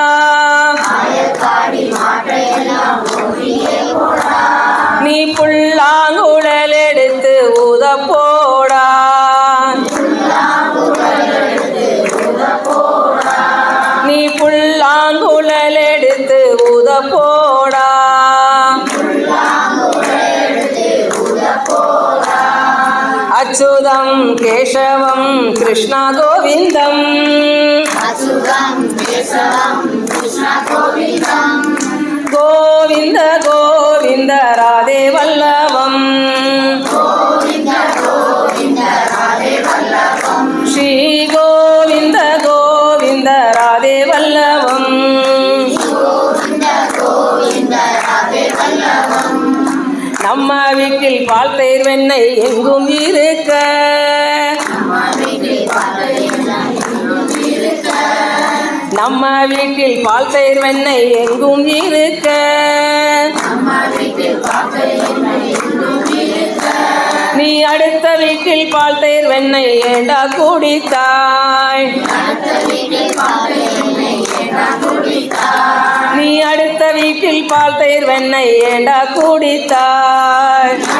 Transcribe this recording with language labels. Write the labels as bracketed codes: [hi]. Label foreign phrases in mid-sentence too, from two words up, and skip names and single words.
[ta] நீ புல்லாங்குழல் எடுத்து ஊத போடா, நீ புல்லாங்குழல் எடுத்து ஊத போடா, [sa] अच्युतं केशवं कृष्ण गोविन्दम्, अच्युतं केशवं कृष्ण गोविन्दम्, गोविन्द गोविन्द राधे वल्लभम्, गोविन्द गोविन्द राधे वल्लभम्, श्री गोविन्द गोविन्द राधे वल्लभम्, गोविन्द गोविन्द राधे वल्लभम्। [ta] நம்ம வீட்டில் பால் தயிர் வெண்ணெய் எங்கும் இருக்க, நம்ம வீட்டில் பால் தயிர் வெண்ணெய் எங்கும் இருக்க, நீ அடுத்த வீட்டில் பால் தயிர் வெண்ணெய் ஏண்டா குடித்தாய், நீ அடுத்த வீட்டில் பால் தயிர் வெண்ணெய் ஏண்டா குடித்தாய்,